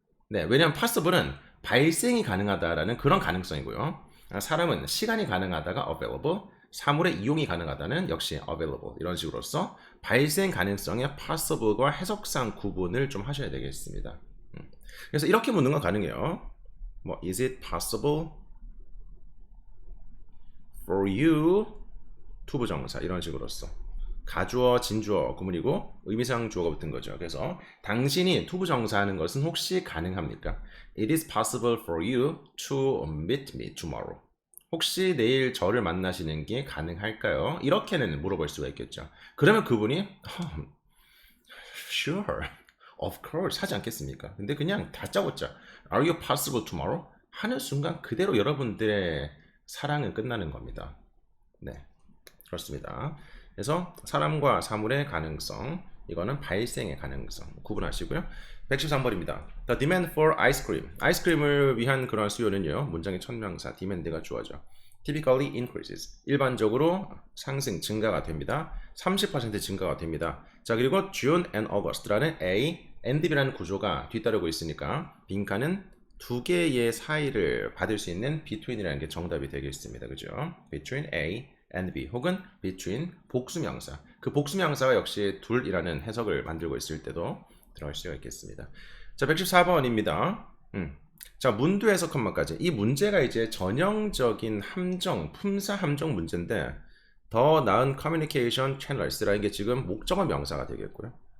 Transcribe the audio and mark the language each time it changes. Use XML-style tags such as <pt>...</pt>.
<ko>네, 왜냐하면 possible은 발생이 가능하다라는 그런 가능성이고요. 사람은 시간이 가능하다가 available, 사물의 이용이 가능하다는 역시 available, 이런 식으로서 발생 가능성의 possible과 해석상 구분을 좀 하셔야 되겠습니다. 그래서 이렇게 묻는 건 가능해요.</ko> <en>뭐 is it possible for you 투부정사,</en> <ko>이런 식으로써 가주어, 진주어 구문이고 의미상 주어가 붙은 거죠. 그래서 당신이 투부정사하는 것은 혹시 가능합니까?</ko> <en>It is possible for you to meet me tomorrow.</en> <ko>혹시 내일 저를 만나시는 게 가능할까요? 이렇게는 물어볼 수가 있겠죠. 그러면 그분이</ko> <en>sure, of course</en> <ko>하지 않겠습니까? 근데 그냥 다짜고짜</ko> <en>Are you possible tomorrow?</en> <ko>하는 순간 그대로 여러분들의 사랑은 끝나는 겁니다. 네, 그렇습니다. 그래서 사람과 사물의 가능성, 이거는 발생의 가능성 구분하시고요. 113번입니다.</ko> <en>The demand for ice cream.</en> <ko>아이스크림을 위한 그런 수요는요. 문장의 첫 명사 demand가 주어져.</ko> <en>Typically increases.</en> <ko>일반적으로 상승, 증가가 됩니다. 30% 증가가 됩니다. 자, 그리고 June and August라는 A, and B라는 구조가 뒤따르고 있으니까 빈칸은 두 개의 사이를 받을 수 있는 between이라는 게 정답이 되겠습니다. 그죠?</ko> <en>Between A and B 혹은 between 복수명사.</en> <ko>그 복수명사가 역시 둘이라는 해석을 만들고 있을 때도 들어갈 수가 있겠습니다. 자, 114번입니다. 자, 문두 해석 한마까지. 이 문제가 이제 전형적인 함정, 품사 함정 문제인데 더 나은 커뮤니케이션 채널스라는 게 지금 목적어 명사가 되겠고요.</ko>